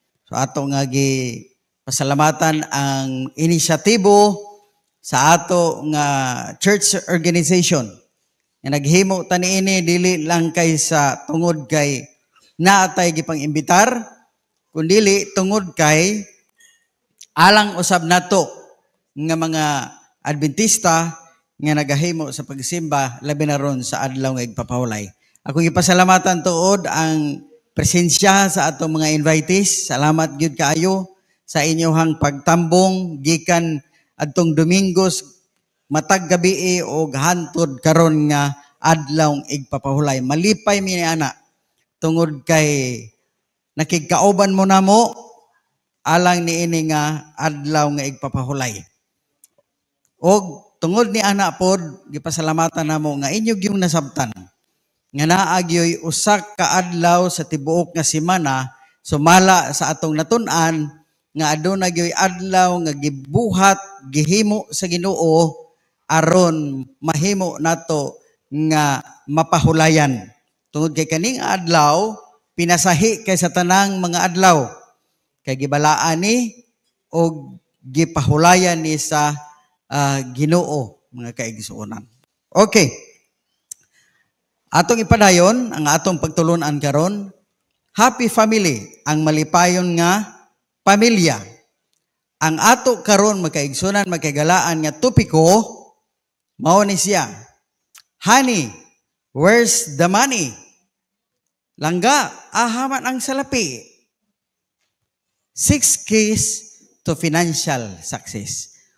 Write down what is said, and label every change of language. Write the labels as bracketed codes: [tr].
[ceb] So ato nga pasalamatan ang inisyatibo sa ato nga church organization nga naghimo tani ini dili lang kay sa tungod kay naatay gipang imbitar kundili tungod kay alang usab nato nga mga Adventista nga nagahimo sa pagsimba labi na ron sa adlaw nga igpapahulay. Akong ipasalamatan tuod ang presensya sa atong mga invitees. Salamat gyud kaayo sa inyohang pagtambong gikan adtong Domingos matag gabi og hantod karon nga adlaw igpapahulay. Malipay mi ni ana tungod kay nakigkauban mo na mo alang ni ini nga adlaw nga igpapahulay. Og tungod ni ana pod gipasalamatan namo nga inyo gyung nasabtan nga naa gyoy usa ka adlaw sa tibuok nga semana sumala sa atong natun-an nga aduna gyoy adlaw nga gibuhat gihimo sa Ginoo aron mahimo nato nga mapahulayan. Tungod kay kaning adlaw pinasahi kay sa tanang mga adlaw kay gibalaan ni o gipahulayan ni sa Ginoo mga kaigsuonan. Okay. Atong ipadayon ang atong pagtulunan karon, [en] happy family, [ceb] ang malipayon nga pamilya. Ang ato karon magkaigsunan magkagalaan nga topiko mao ni siya. [en] Honey, where's the money? [ceb] Langga, ahaman ang salapi. [en] 6 keys to financial success.